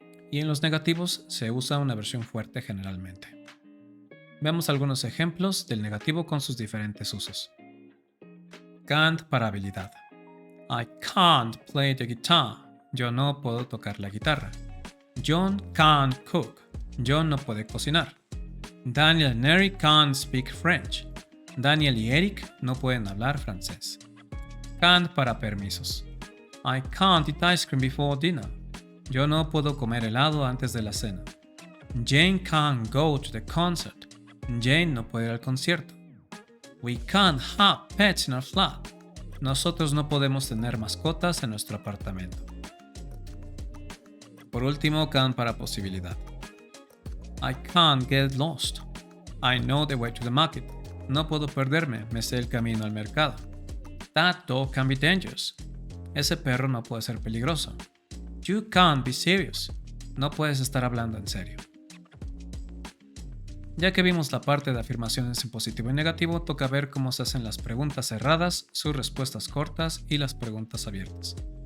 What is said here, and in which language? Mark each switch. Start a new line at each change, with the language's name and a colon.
Spanish: Y en los negativos se usa una versión fuerte generalmente. Veamos algunos ejemplos del negativo con sus diferentes usos.
English: Can't
Spanish: para habilidad.
English: I can't play the guitar.
Spanish: Yo no puedo tocar la guitarra.
English: John can't cook.
Spanish: John no puede cocinar.
English: Daniel and Eric can't speak French.
Spanish: Daniel y Eric no pueden hablar francés. Can't para permisos.
English: I can't eat ice cream before dinner.
Spanish: Yo no puedo comer helado antes de la cena.
English: Jane can't go to the concert.
Spanish: Jane no puede ir al concierto.
English: We can't have pets in our flat.
Spanish: Nosotros no podemos tener mascotas en nuestro apartamento. Por último,
English: can't
Spanish: para posibilidad.
English: I can't get lost. I know the way to the market.
Spanish: No puedo perderme, me sé el camino al mercado.
English: That dog can be dangerous.
Spanish: Ese perro no puede ser peligroso.
English: You can't be serious.
Spanish: No puedes estar hablando en serio. Ya que vimos la parte de afirmaciones en positivo y negativo, toca ver cómo se hacen las preguntas cerradas, sus respuestas cortas y las preguntas abiertas.